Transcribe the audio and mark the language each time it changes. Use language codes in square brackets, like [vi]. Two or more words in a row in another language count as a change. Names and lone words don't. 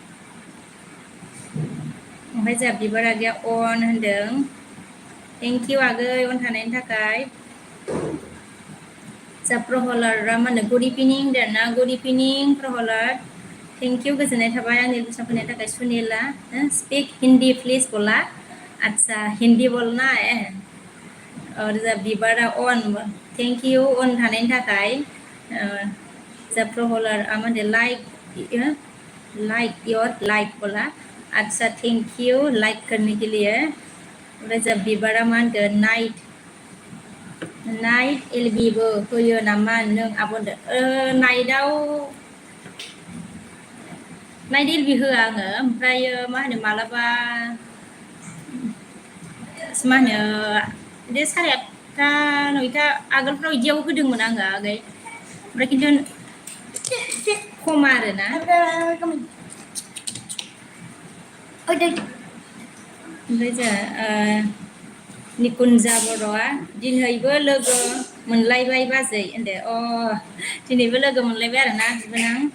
[brx] ओमफ्राय जा बिबारागिया on होनदों [en] thank you [brx] आगै on थानायनि थाखाय जा प्रहलादआ मा होनो गुड इभिनिं होनदोंना [en] good evening Prahlad thank you [brx] गोजोननाय थाबाय आंनि कुइसन फैनायनि थाखाय सुनिला [en] speak Hindi please [hi] बोला अच्छा हिन्दी बोलना है और [brx] जा बिबारा on [en] thank you [brx] on थानायनि थाखाय जा प्रहलादआ मा होनो [en] like your like [hi] बोला अच्छा [en] thank you [hi] लाइक करने के लिए [brx] ओमफ्राय जा बिबारा मा होनगोन नाइट एलबिबो होयो नामा नों आब'नो नाइट एलबि होआ आङो ओमफ्रायो मा होनो मालाबा मा होनो बिदि 8:30 9:00 आगोलफ्राव बिदियाव होदोंमोन आङो आगै ओमफ्राय खिन्थु खम आरोना ओमफ्राय जा निकुन्जा बर'आ दिनैबो लोगो मोनलायबाय बाजै होनदो दिनैबो लोगो मोनलायबाय आरोना बिबोनां